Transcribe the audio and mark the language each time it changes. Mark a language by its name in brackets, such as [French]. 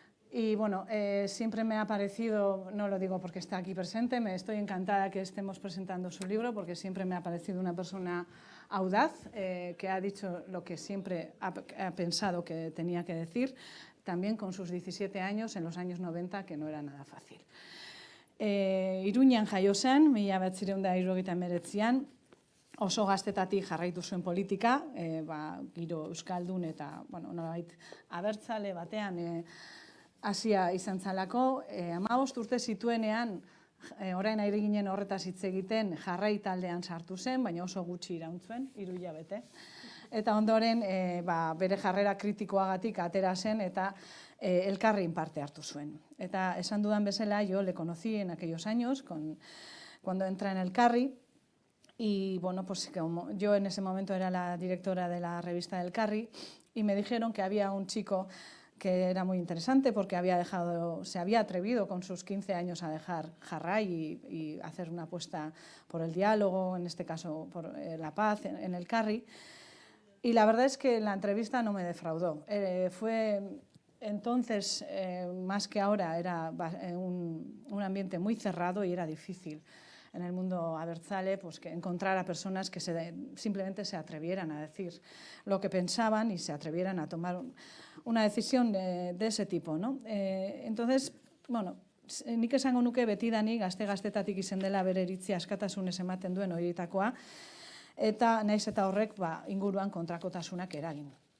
[Spanish] Y siempre me ha parecido, no lo digo porque está aquí presente, me estoy encantada que estemos presentando su libro, porque siempre me ha parecido una persona audaz, que ha dicho lo que siempre ha pensado que tenía que decir, también con sus 17 años, en los años 90, que no era nada fácil. [Basque] Iruñan jaio zen, 1979an, oso gaztetatik jarraitu zuen politika, giro euskaldun eta nolabait abertzale batean hasia izan zalako. 15 urte zituenean, orain ari ginen horretaz hitz egiten, jarrai taldean sartu zen, baina oso gutxi iraun zuen, 3 hilabete. Eta ondoren bere jarrera kritikoagatik atera zen eta Elkarrin parte hartu zuen. Eta esan dudan bezala, [Spanish] yo le conocí en aquellos años, cuando entra en Elkarri, y como yo en ese momento era la directora de la revista del Carri, y me dijeron que había un chico que era muy interesante porque se había atrevido con sus 15 años a dejar Jarrai y hacer una apuesta por el diálogo, en este caso por la paz en el Carri. Y la verdad es que la entrevista no me defraudó. Fue entonces, más que ahora, era un ambiente muy cerrado y era difícil en el mundo abertzale que encontrar a personas que simplemente se atrevieran a decir lo que pensaban y se atrevieran a tomar una decisión de ese tipo, ¿no? [Basque] Entonces, nik esango nuke betidanik gaztetatik izen dela bere iritzia askatasunez ematen duen horietakoa, eta naiz eta horrek inguruan kontrakotasunak eragin.